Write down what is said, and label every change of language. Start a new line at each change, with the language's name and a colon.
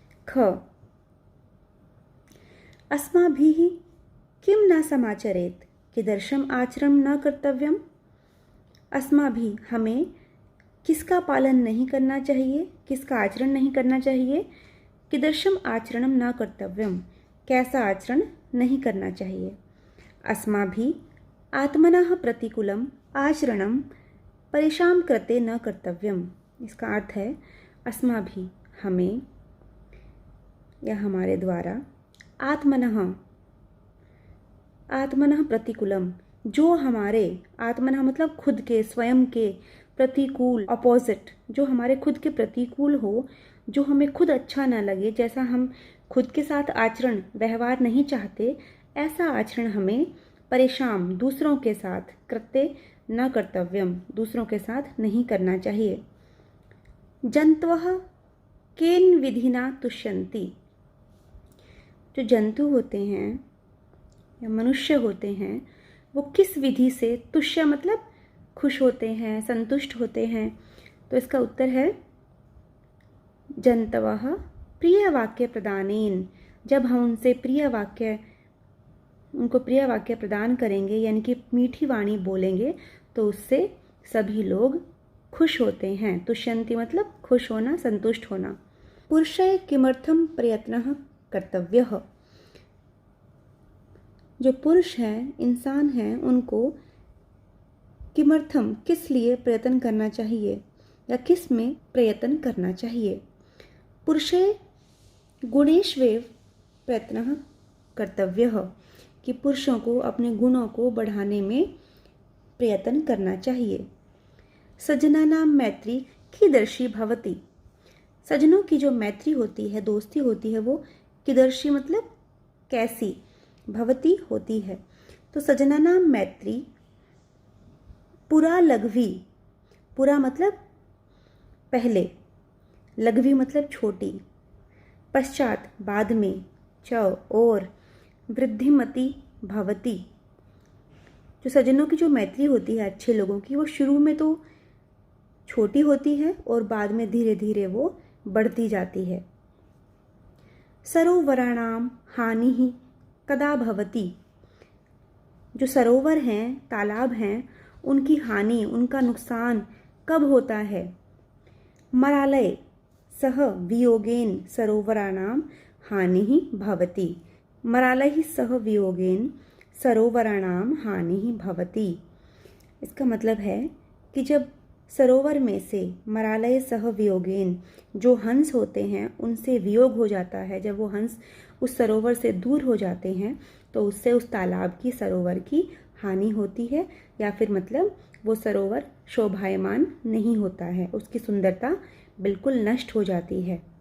Sanskrit: ख अस्माभिः किं न समाचरेत, कीदृशम् आचरणं न कर्तव्यम्।
Hindi: अस्माभिः, हमें किसका पालन नहीं करना चाहिए, किसका आचरण नहीं करना चाहिए।
Sanskrit: कीदृशम् आचरणं न कर्तव्यम्,
Hindi: कैसा आचरण नहीं करना चाहिए।
Sanskrit: अस्माभिः आत्मनः प्रतिकूलम् आचरणं परेषां कृते न कर्तव्यम्।
Hindi: इसका अर्थ है अस्माभिः, हमें या हमारे द्वारा, आत्मनः, आत्मनः प्रतिकूलम, जो हमारे, आत्मनः मतलब खुद के, स्वयं के, प्रतिकूल अपोजिट, जो हमारे खुद के प्रतिकूल हो, जो हमें खुद अच्छा ना लगे, जैसा हम खुद के साथ आचरण व्यवहार नहीं चाहते, ऐसा आचरण हमें परेशान, दूसरों के साथ,
Sanskrit: कृत्य न कर्तव्यम,
Hindi: दूसरों के साथ नहीं करना चाहिए।
Sanskrit: जंतवः केन विधिना तुष्यन्ति।
Hindi: जो जंतु होते हैं या मनुष्य होते हैं, वो किस विधि से, तुष्य मतलब खुश होते हैं, संतुष्ट होते हैं। तो इसका उत्तर है
Sanskrit: जंतवः प्रिय वाक्य प्रदानेन।
Hindi: जब हम उनसे प्रिय वाक्य, उनको प्रिय वाक्य प्रदान करेंगे, यानी कि मीठी वाणी बोलेंगे, तो उससे सभी लोग खुश होते हैं। तुष्यन्ति मतलब खुश होना, संतुष्ट होना।
Sanskrit: पुरुषाय किमर्थम प्रयत्नः कर्तव्यः।
Hindi: जो पुरुष हैं, इंसान हैं, उनको किमर्थम, किस लिए प्रयत्न करना चाहिए, या किस में प्रयत्न करना चाहिए।
Sanskrit: पुरुषे गुणेष्वेव प्रयत्नः कर्तव्यः,
Hindi: कि पुरुषों को अपने गुणों को बढ़ाने में प्रयत्न करना चाहिए।
Sanskrit: सजनानां मैत्री कीदृशी भवति।
Hindi: सज्जनों की जो मैत्री होती है, दोस्ती होती है, वो कीदृशी मतलब कैसी, भवती होती है।
Sanskrit: तो सजनानां मैत्री पुरा लघ्वी, पुरा
Hindi: मतलब पहले,
Sanskrit: लघ्वी
Hindi: मतलब छोटी,
Sanskrit: पश्चात
Hindi: बाद में,
Sanskrit: च और, वृद्धिमती भवती।
Hindi: जो सज्जनों की जो मैत्री होती है अच्छे लोगों की, वो शुरू में तो छोटी होती है और बाद में धीरे धीरे वो बढ़ती जाती है।
Sanskrit: सरोवराणाम हानिः कदा भवति।
Hindi: जो सरोवर हैं, तालाब हैं, उनकी हानि, उनका नुकसान कब होता है।
Sanskrit: मरालय सह वियोगेन सरोवराणाम हानिः भवति। मरालय सह वियोगेन सरोवराणाम हानिः भवति।
Hindi: इसका मतलब है कि जब सरोवर में से,
Sanskrit: मरालय सह वियोगेन,
Hindi: जो हंस होते हैं उनसे वियोग हो जाता है, जब वो हंस उस सरोवर से दूर हो जाते हैं, तो उससे उस तालाब की, सरोवर की हानि होती है, या फिर मतलब वो सरोवर शोभायमान नहीं होता है, उसकी सुंदरता बिल्कुल नष्ट हो जाती है।